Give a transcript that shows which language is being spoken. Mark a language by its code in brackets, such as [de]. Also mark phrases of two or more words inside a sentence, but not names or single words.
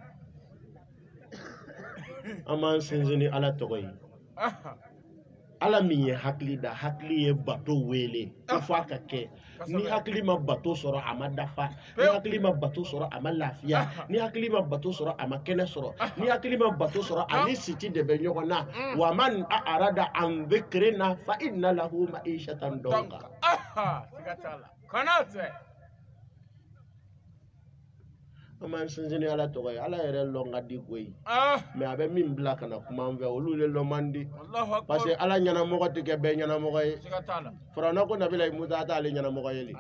[bm] an b'an sinsin ni ala tɔgɔ ye aha ala min ye hakili da hakili ye bato wele ko fɔ a ka kɛ ni hakili ma bato sɔrɔ a ma dafa ni hakili ma bato sɔrɔ a ma lafiya ni hakili ma bato sɔrɔ a ma kɛnɛ sɔrɔ ni hakili ma bato sɔrɔ a ni siti de bɛ ɲɔgɔn na [ar] و من أراد عن ذكرنا فإن له معيشة ضنكا [bm] aha sigatala konate an b'an sinsin ni ala tɔgɔ ye ala yɛrɛ lɔn ka di koyi ah mais a bɛ min bila ka na kuma an fɛ olu de lɔn man di Allahu [fr] parce que [bm] akbar ala ɲɛnamɔgɔ tɛ kɛ bɛɛ ɲɛnamɔgɔ ye sigatala farana ko nabila musa t'ale ɲɛnamɔgɔ ye le